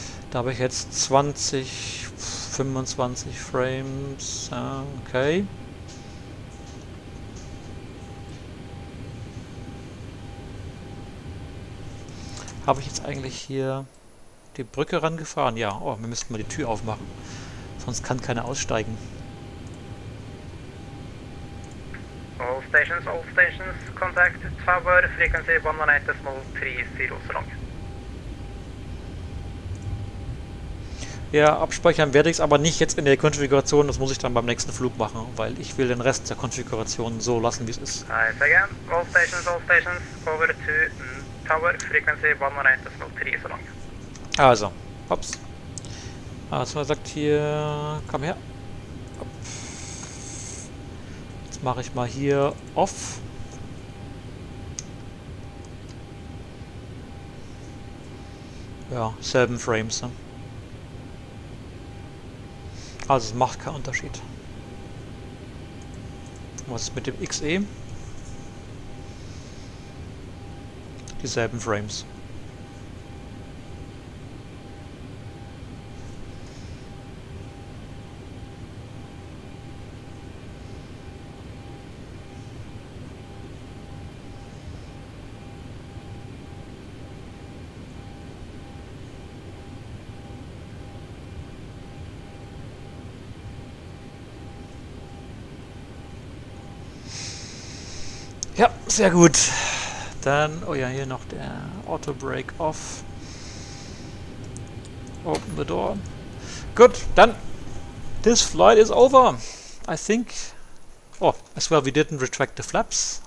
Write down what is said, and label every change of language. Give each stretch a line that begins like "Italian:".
German: Da habe ich jetzt 20, 25 Frames. Okay. Habe ich jetzt eigentlich hier die Brücke rangefahren? Ja, oh, wir müssten mal die Tür aufmachen. Sonst kann keiner aussteigen.
English: All stations, contact tower, frequency 118.30, so long.
German: Ja, abspeichern werde ich es, aber nicht jetzt in der Konfiguration, das muss ich dann beim nächsten Flug machen, weil ich will den Rest der Konfiguration so lassen, wie es ist.
English: Again, all stations, over to tower, frequency 118.30, so long.
German: Also, hops. Also, er sagt hier, komm her. Mache ich mal hier off. Ja, selben Frames. Ne? Also es macht keinen Unterschied. Was ist mit dem XE? Dieselben Frames. Ja, sehr gut. Dann, oh ja, hier noch der Auto Brake off.
English: Open the door. Good,
German: dann,
English: this flight is over. I think Oh, as well we didn't retract the flaps.